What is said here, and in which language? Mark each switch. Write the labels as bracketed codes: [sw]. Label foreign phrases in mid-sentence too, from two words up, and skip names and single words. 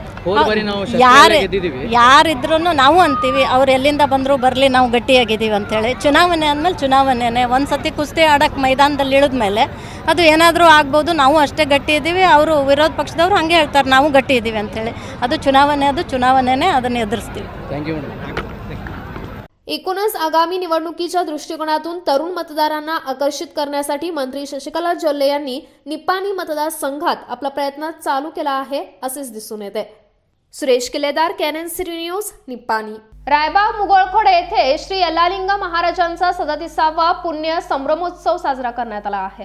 [kn] ಯಾರಿದ್ರೂ ನಾವು ಅಂತೀವಿ ಅವ್ರು ಎಲ್ಲಿಂದ ಬಂದರೂ ಬರಲಿ, ನಾವು ಗಟ್ಟಿಯಾಗಿದ್ದೀವಿ ಅಂಥೇಳಿ. ಚುನಾವಣೆ ಅಂದಮೇಲೆ ಚುನಾವಣೆನೇ. ಒಂದು ಸತಿ ಕುಸ್ತಿ ಆಡೋಕ್ಕೆ ಮೈದಾನದಲ್ಲಿ ಇಳಿದ ಮೇಲೆ ಅದು ಏನಾದರೂ ಆಗ್ಬೋದು, ನಾವು ಅಷ್ಟೇ ಗಟ್ಟಿ ಇದ್ದೀವಿ. ಅವರು ವಿರೋಧ ಪಕ್ಷದವರು ಹಾಗೆ ಹೇಳ್ತಾರೆ ನಾವು ಗಟ್ಟಿ ಇದ್ದೀವಿ ಅಂಥೇಳಿ. ಅದು ಚುನಾವಣೆನೇ, ಅದನ್ನು ಎದುರಿಸ್ತೀವಿ. [en] Thank you madam. [mr] एकूणच आगामी निवडणुकीच्या दृष्टिकोनातून तरुण मतदारांना आकर्षित करण्यासाठी मंत्री शशिकला जोल्हे यांनी निप्पाणी मतदारसंघात आपला प्रयत्न चालू केला आहे असेच दिसून येते. सुरेश किल्लेदार, केएनएन सिटी न्यूज, निप्पाणी. रायबाग मुगळखोड येथे श्री यल्लालिंग महाराजांचा 37वा पुण्य संभ्रमोत्सव साजरा करण्यात आला आहे.